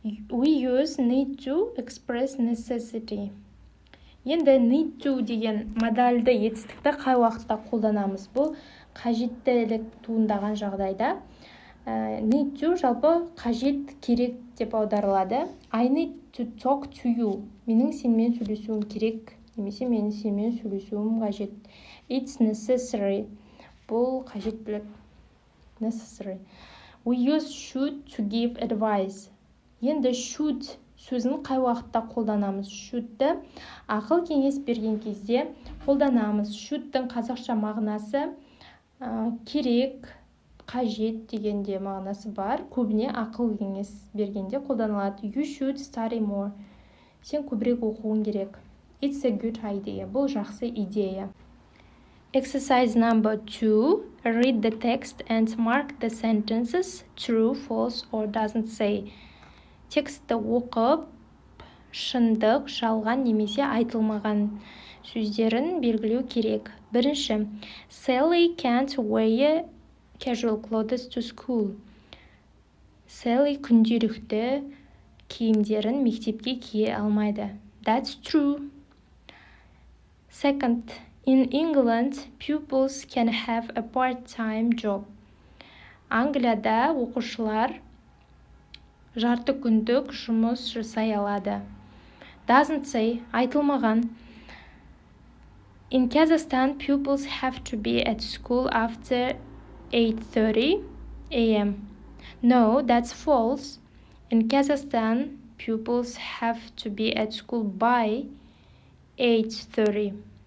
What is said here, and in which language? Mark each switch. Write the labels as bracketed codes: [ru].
[en] We use need to express necessity. [kk] Енді need to деген модальді етістікті қай уақытта қолданамыз? Бұл қажеттілік туындаған жағдайда. Need to жалпы қажет керек деп аударылады. [en] I need to talk to you. [kk] Менің сенімен сөйлесуім керек, немесе менің сенімен сөйлесуім қажет. [en] It's necessary. [kk] Бұл қажеттілік. [en] Necessary. We use should to give advice. [kk] Енді should сөзін қай уақытта қолданамыз? Should-ті ақыл кеңес берген кезде қолданамыз. Should-тың қазақша мағынасы керек, қажет дегенде мағынасы бар. Көбіне ақыл кеңес бергенде қолданылады. [en] You should study more. [kk] Сен көбірек оқуың керек. [en] It's a good idea. [kk] Бұл жақсы идея. [en] Exercise number 2. Read the text and mark the sentences true, false, or doesn't say. [kk] Текстті оқып, шындық, жалған немесе айтылмаған сөздерін белгілеу керек. Бірінші, Sally can't wear casual clothes to school. Sally күнделікті киімдерін мектепке кие алмайды. [en] That's true. Second, in England, pupils can have a part-time job. [kk] Англияда оқушылар жарты күндік жұмыс жасай алады. [en] Doesn't say, [kk] айтылмаған. [en] In Kazakhstan, pupils have to be at school after 8:30 a.m. No, that's false. In Kazakhstan, pupils have to be at school by 8:30.